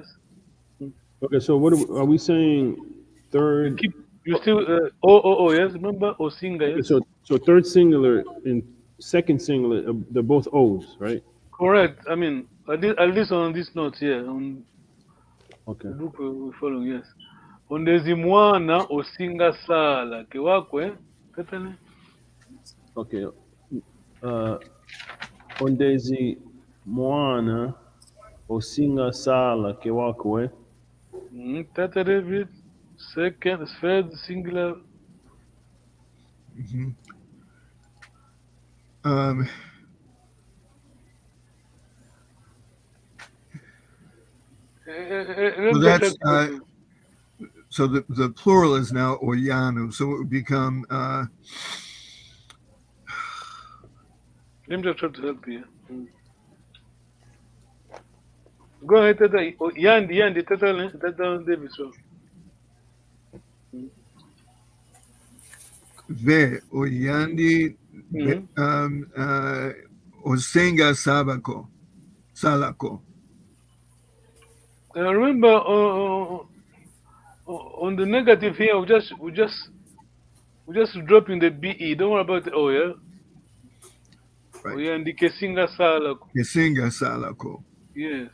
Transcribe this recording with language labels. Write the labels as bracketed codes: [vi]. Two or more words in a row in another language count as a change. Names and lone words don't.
[en] okay, so what are we saying? Third. You still OO. Yes, remember Osinga. Yes. Okay, so third singular and second singular, they're both O's, right? Correct. I mean, at least on this note here, on Okay. the book we're following, yes. [kg] Ondezi mwana osinga sala kewakwe katane. [en] Okay. [kg] Ondezi mwana osinga sala kewakwe. [en] Tata David, second, third, singular. Mhm. So that's so the plural is now Oyanu, so it would become Let me just try to help you. Go ahead, Tata. Yandi, Tata David. So. [kg] Ve Oyandi Osenga Salako. [en] Remember, on the negative here, we just dropping the BE. Don't worry about the O, yeah? Right. [kg] Oyandi Kesinga Salako. Kesinga Salako. [en] Yes.